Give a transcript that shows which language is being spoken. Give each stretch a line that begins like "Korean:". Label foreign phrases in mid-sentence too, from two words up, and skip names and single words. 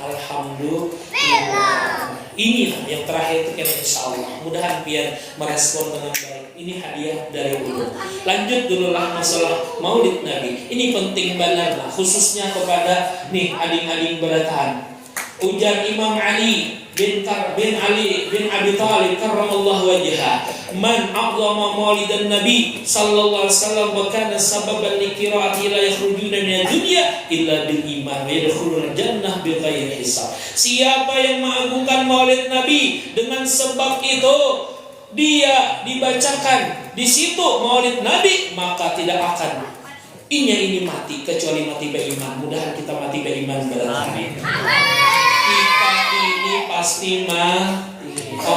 Banjar: Alhamdulillah. Ini yang terakhir itu kan insyaallah. Mudahan pian merespon dengan baik. Ini hadiah dari ulun. Lanjut dulu lah masalah Maulid Nabi. Ini penting banget lah, khususnya kepada nih adik-adik berataan.
Arabic: Ujar Imam Ali bin Ali bin Abi Thalib كرم الله وجهه، من عظم مولد النبي صلى الله عليه وسلم وكان سببا لقراءة لا يخرجون من دنيا إلا بالإيمان ويدخلون جنة بغير حساب.
Indonesian: Siapa yang mengagungkan maulid nabi dengan sebab itu dia dibacakan di situ maulid nabi, maka tidak akan ini mati kecuali mati beriman.
Banjar: Mudahan kita mati beriman berarti. Kita ini pasti mati.